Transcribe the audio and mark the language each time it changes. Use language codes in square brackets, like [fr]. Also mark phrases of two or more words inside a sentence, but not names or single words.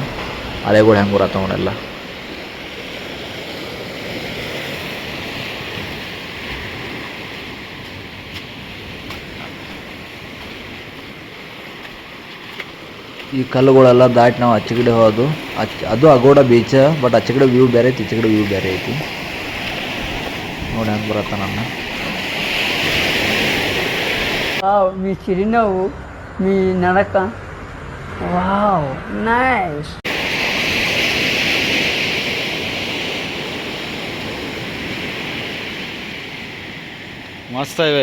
[kn] ಅಲೆಗಳು ಹೆಂಗೆ ಬರತ್ತವನ್ನೆಲ್ಲ. ಈ ಕಲ್ಲುಗಳೆಲ್ಲ ದಾಟಿ ನಾವು ಆಚೆಗಡೆ ಹೋದು. ಅದು ಅಗೋಡ ಬೀಚ್, ಬಟ್ ಆಚೆಗಡೆ ವ್ಯೂ ಬೇರೆ ಐತಿ, ಈಚೆಗಡೆ ವ್ಯೂ ಬೇರೆ ಐತಿ. ನೋಡಿ ಹೆಂಗೆ ಬರತ್ತ ನನ್ನ. [te] మీ చిరునవ్వు, మీ నడక, [en] wow nice. [kn] ಮಸ್ತ್ ಇವೆ.